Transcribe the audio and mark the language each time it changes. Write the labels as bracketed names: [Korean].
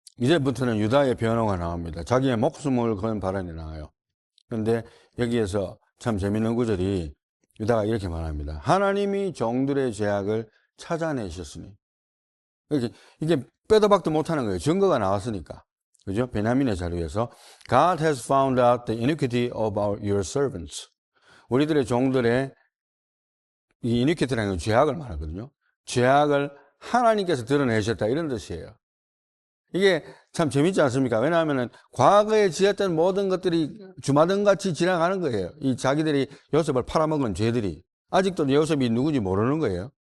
[Korean] 이제부터는 유다의 변호가 나옵니다. 자기의 목숨을 건 발언이 나와요. 그런데 여기에서 참 재밌는 구절이 유다가 이렇게 말합니다. 하나님이 종들의 죄악을 찾아내셨으니. 이게 빼도 박도 못하는 거예요. 증거가 나왔으니까. 그죠? 베냐민의 자료에서 [English] God has found out the iniquity of your servants. [Korean] 우리들의 종들의 이 iniquity라는 건 죄악을 말하거든요. 죄악을 하나님께서 드러내셨다 이런 뜻이에요. 이게 참 재밌지 않습니까? 왜냐하면 과거에 지었던 모든 것들이 주마등같이 지나가는 거예요. 이 자기들이 요셉을 팔아먹은 죄들이. 아직도 요셉이 누군지 모르는 거예요.